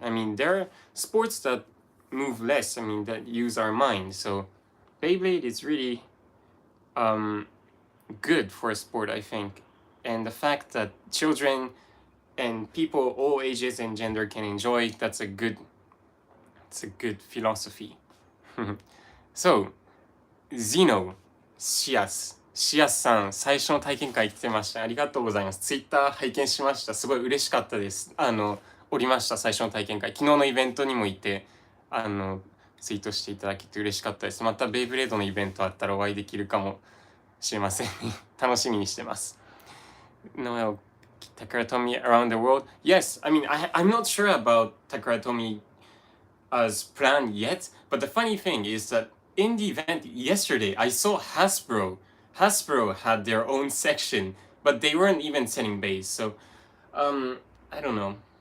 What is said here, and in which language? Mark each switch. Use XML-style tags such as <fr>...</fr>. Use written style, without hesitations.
<en>I mean, there are sports that move less, I mean, that use our mind. So Beyblade is really good for a sport, I think. And the fact that children and people all ages and gender can enjoy, that's a good It's a good philosophy.</en> <ja>So, Zeno, シアスさん、最初の体験会来てました。ありがとうございます。ツイッター拝見しました。すごい嬉しかったです。おりました、最初の体験会。昨日のイベントにもいて、ツイートしていただけて嬉しかったです。またベイブレードのイベントあったらお会いできるかもしれません。楽しみにしてます。</ja> <en>Noel, Takaratomi around the world? Yes, I mean, I'm not sure about Takaratomi as planned yet, but the funny thing is that in the event yesterday, I saw Hasbro. Hasbro had their own section, but they weren't even selling base, so I don't know.</en>